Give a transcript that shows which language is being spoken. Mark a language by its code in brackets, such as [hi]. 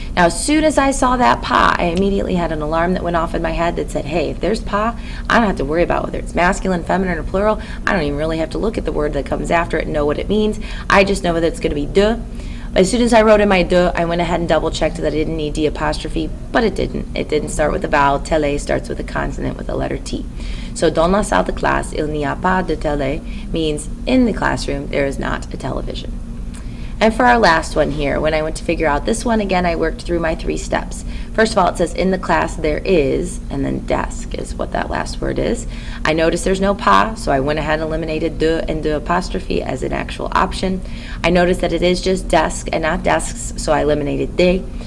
[en] Now as soon as I saw that pa, I immediately had an alarm that went off in my head that said, hey, if there's pa, I don't have to worry about whether it's masculine, feminine, or plural. I don't even really have to look at the word that comes after it and know what it means. I just know that it's going to be de. As soon as I wrote in my de, I went ahead and double checked that I didn't need d apostrophe, but it didn't. It didn't start with a vowel. Télé starts with a consonant with a letter T. [fr] So dans la salle de classe, il n'y a pas de télé [en] means in the classroom there is not a television. And for our last one here, when I went to figure out this one, again, I worked through my 3 steps. First of all, it says in the class there is, and then desk is what that last word is. I noticed there's no pa, so I went ahead and eliminated de and de apostrophe as an actual option. I noticed that it is just desk and not desks, so I eliminated de.